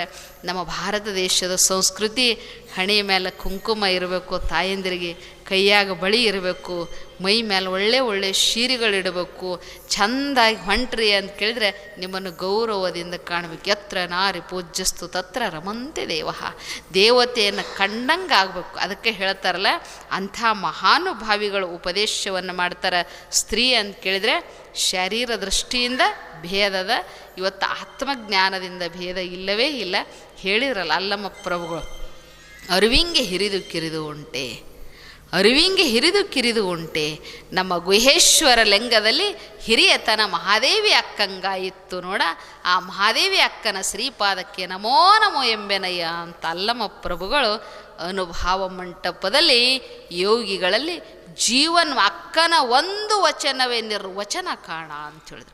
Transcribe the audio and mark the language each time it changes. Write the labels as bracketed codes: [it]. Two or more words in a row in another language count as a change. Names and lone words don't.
[kn] ನಮ್ಮ ಭಾರತ ದೇಶದ ಸಂಸ್ಕೃತಿ ಹಣೆ ಮೇಲೆ ಕುಂಕುಮ ಇರಬೇಕು, ತಾಯಂದಿರಿಗೆ ಕೈಯಾಗ ಬಳಿ ಇರಬೇಕು, ಮೈ ಮೇಲೆ ಒಳ್ಳೆ ಸೀರೆಗಳಿಡಬೇಕು, ಚೆಂದಾಗಿ ಹೊಂಟ್ರಿ ಅಂತ ಕೇಳಿದ್ರೆ ನಿಮ್ಮನ್ನು ಗೌರವದಿಂದ ಕಾಣಬೇಕು. [sa] ಯತ್ರ ನಾರಿ ಪೂಜ್ಯಸ್ತು ತತ್ರ ರಮಂತೆ ದೇವ, [kn] ದೇವತೆಯನ್ನು ಕಂಡಂಗೆ ಆಗಬೇಕು. ಅದಕ್ಕೆ ಹೇಳ್ತಾರಲ್ಲ, ಅಂಥ ಮಹಾನುಭಾವಿಗಳು ಉಪದೇಶವನ್ನು ಮಾಡ್ತಾರೆ. ಸ್ತ್ರೀ ಅಂತ ಕೇಳಿದರೆ ಶರೀರ ದೃಷ್ಟಿಯಿಂದ ಭೇದದ, ಇವತ್ತು ಆತ್ಮಜ್ಞಾನದಿಂದ ಭೇದ ಇಲ್ಲವೇ ಇಲ್ಲ. ಹೇಳಿದ್ರಲ್ಲ ಅಲ್ಲಮ್ಮ ಪ್ರಭುಗಳು, ಅರಿವಿಂಗೆ ಹಿರಿದು ಕಿರಿದು ಉಂಟೆ ನಮ್ಮ ಗುಹೇಶ್ವರ ಲಿಂಗದಲ್ಲಿ ಹಿರಿಯತನ ಮಹಾದೇವಿ ಅಕ್ಕಂಗಾಯಿತ್ತು ನೋಡ, ಆ ಮಹಾದೇವಿ ಅಕ್ಕನ ಶ್ರೀಪಾದಕ್ಕೆ ನಮೋ ನಮೋ ಎಂಬೆನಯ್ಯ ಅಂತ ಅಲ್ಲಮ್ಮ ಪ್ರಭುಗಳು ಅನುಭಾವ ಮಂಟಪದಲ್ಲಿ ಯೋಗಿಗಳಲ್ಲಿ ಜೀವನ್ ಅಕ್ಕನ ಒಂದು ವಚನವೇ ನಿರ್ವಚನ ಕಾಣ ಅಂತ ಹೇಳಿದ್ರು.